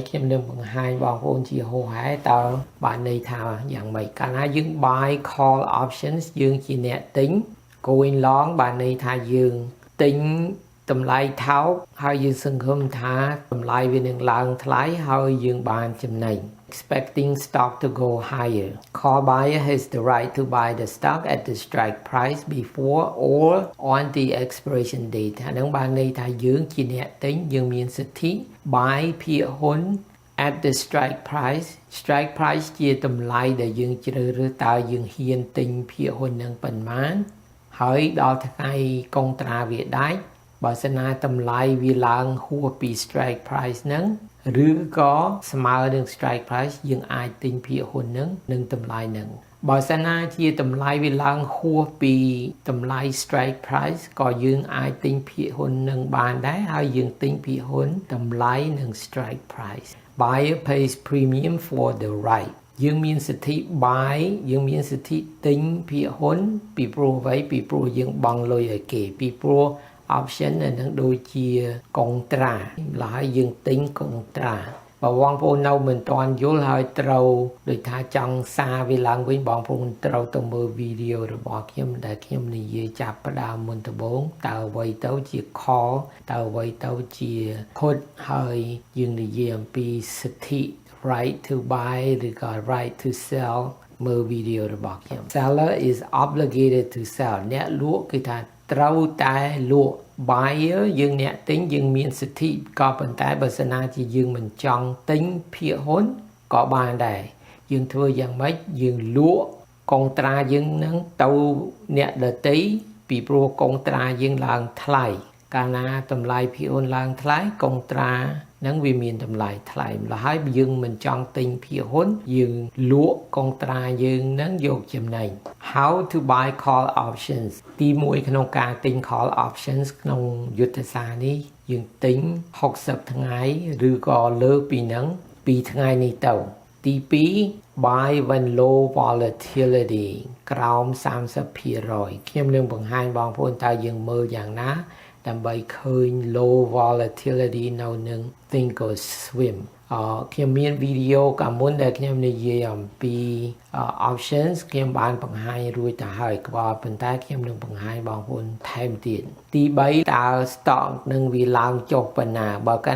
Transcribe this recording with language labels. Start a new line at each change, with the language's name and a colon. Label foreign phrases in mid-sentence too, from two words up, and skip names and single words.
Khmer: ខ្ញុំនឹងបង្ហាញបងប្អូនជាហោហែតើបានន័យថាយ៉ាងម៉េចកាលណាយើង
English: buy call options
Khmer: យើងជាអ្នកទិញ
English: going long
Khmer: បានន័យថាយើងទិញតម្លៃថោកហើយយើងសង្ឃឹមថាតម្លៃវានឹងឡើងថ្លៃហើយយើងបានចំណេញ
English: expecting stock to go higher. Call buyer has the right to buy the stock at the strike price before or on the expiration date.
Khmer: អានឹងបានន័យថាយើងជាអ្នកទិញយើងមានសិទ្ធិ buy ភាគហ៊ុន
English: at the strike price
Khmer: ជាតម្លៃដែលយើងជ្រើសរើសតើយើងហ៊ានទិញភាគហ៊ុននឹងប៉ុន្មានហើយដល់ថ្ងៃកុងត្រាវាដាច់បើសិនណាតម្លៃវាឡើងហួសពី
English: strike price
Khmer: ហ្នឹងឬក៏ស្មើនឹង
English: strike price
Khmer: យើងអាចទិញភាគហ៊ុននឹងតម្លៃហ្នឹងបើសិនណាជាតម្លៃវាឡើងហួសពីតម្លៃ
English: strike price
Khmer: ក៏ យើងអាចទិញភាគហ៊ុននឹងបានដែរហើយយើងទិញភាគហ៊ុនតម្លៃនឹង
English: strike price buyer pays premium for the right
Khmer: យើងមានសិទ្ធិ buy យើងមានសិទ្ធិទិញភាគហ៊ុនពីព្រោះអ្វីពីព្រោះយើងបង់លុយឲ្យគេពីព្រោះoption នឹងដូចជាកុងត្រាហើយយើងទិញកុងត្រាបើបង ប្អូននៅមិនទាន់យល់ហើយត្រូវដូចថាចង់សារវាឡើងវិញបងប្អូនត្រូវទៅមើលវីដេអូរបស់ខ្ញុំដែលខ្ញុំនិយាយចាប់ផ្ដើមមុនដំបូងតើអ្វីទៅជា call តើអ្វីទៅជា put ហើយយើងនិ យាយអំពីសិទ្ធិ
English: right to buy
Khmer: ឬក៏
English: right to sell
Khmer: មើលវីដេអូរបស់ខ្ញុំ
English: Seller is obligated to sell
Khmer: អ្នកលក់គឺថាត្រូវតែលក់ buyer យើងអ្នក ទិញយើងមានសិទ្ធិក៏ប៉ុន្តែបើសិនណាជាយើងមិនចង់ទិញភាគហ៊ុនក៏បានដែរយើងធ្វើយ៉ាងម៉េចយើង លក់កុងត្រាយើងនឹងទៅអ្នកដទៃពីព្រោះកុងត្រាយើងឡើងថ្លៃកាលណាតម្លៃភាគហ៊ុនឡើងថ្លៃកុងត្រានឹងវាមានតម្លៃថ្លៃម្ល៉េះហើយយើងមិនចង់ទិញភាគហ៊ុនយើងលក់កុងត្រាយើងនឹងយកចំណេញ
English: How to buy call options
Khmer: ទី1ក្នុងការទិញ
English: call options
Khmer: ក្នុងយុទ្ធសាស្ត្រនេះយើងទិញ60ថ្ងៃឬក៏លើពីហ្នឹង2ថ្ងៃនេះទៅទី 2
English: buy when low volatility
Khmer: ក្រោម 30% ខ្ញុំនឹងបង្ហាញបងប្អូនតើយើងមើលយ៉ាងណាដើម្បីឃើញ
English: low volatility
Khmer: នៅនឹង think or swim ខ្ញុំមានវីដេអូកាលមុនដែលខ្ញុំនិយាយអំពី options ខ្ញុំបានបង្ហាញរួចទៅហើយប៉ុន្តែខ្ញុំនឹងបង្ហាញបងប្អូនថែមទៀតទី3តើ stock